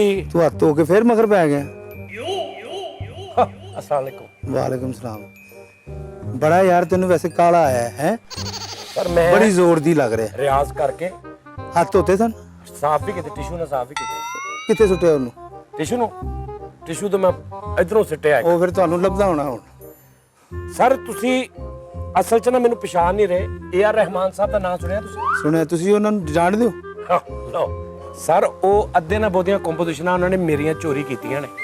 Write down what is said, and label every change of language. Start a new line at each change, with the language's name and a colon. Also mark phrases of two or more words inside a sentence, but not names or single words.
Punjabi: ਤੂੰ ਹੱਥ ਧੋ ਕੇ ਫਿਰ ਮਗਰ ਪੈ ਗਿਆ
Arabic: السلام عليكم وعليكم سلام
Punjabi: ਬੜਾ ਯਾਰ ਤੈਨ ਵੈਸੇ ਕਾਲਾ ਆਇਆ ਹੈ ਪਰ ਮੈਂ ਬੜੀ ਜ਼ੋਰ ਦੀ ਲੱਗ ਰਿਹਾ ਰਿਆਜ਼ ਕਰਕੇ ਹੱਥ ਧੋਤੇ ਸਨ ਸਾਫ਼ ਭੀ ਕੀਤੇ ਟਿਸ਼ੂ ਨਾ ਸਾਫ਼ ਭੀ ਕੀਤੇ ਕਿਤਨੇ ਸੁੱਟੇ ਉਹਨੂੰ ਟਿਸ਼ੂ ਤਾਂ ਮੈਂ ਇਧਰੋਂ ਸਿੱਟਿਆ ਉਹ ਫਿਰ ਤੁਹਾਨੂੰ ਲੱਭਦਾ ਹੋਣਾ ਹੁਣ ਸਰ ਤੁਸੀਂ ਅਸਲ 'ਚ ਨਾ ਮੈਨੂੰ ਪਛਾਣ ਨਹੀਂ ਰਹੇ ਏ.ਆਰ. ਰਹਿਮਾਨ ਸਾਹਿਬ ਦਾ ਨਾਮ ਸੁਣਿਆ ਤੁਸੀਂ ਸੁਣਿਆ ਤੁਸੀਂ ਉਹਨਾਂ ਨੂੰ ਜਾਣਦੇ ਹੋ ਲਓ ਸਰ ਉਹ ਅੱਧੇ ਨਾ ਬਹੁਤੀਆਂ ਕੰਪੋਜੀਸ਼ਨਾਂ ਉਹਨਾਂ ਨੇ ਮੇਰੀਆਂ ਚੋਰੀ ਕੀਤੀਆਂ ਨੇ